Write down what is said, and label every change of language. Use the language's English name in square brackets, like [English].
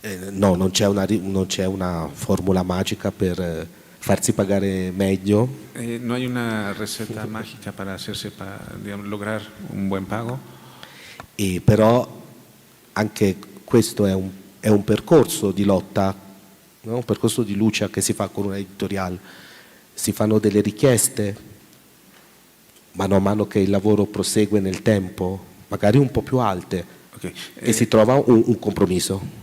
[Italian] No, non c'è una formula magica per farsi pagare meglio. [Spanish] No hay una receta mágica para lograr un buen pago. [Italian] Però anche questo è un percorso di lotta, no? Un percorso di lucha che si fa con un editoriale. Si fanno delle richieste, mano a mano che il lavoro prosegue nel tempo, magari un po' più alte, e si trova un compromiso.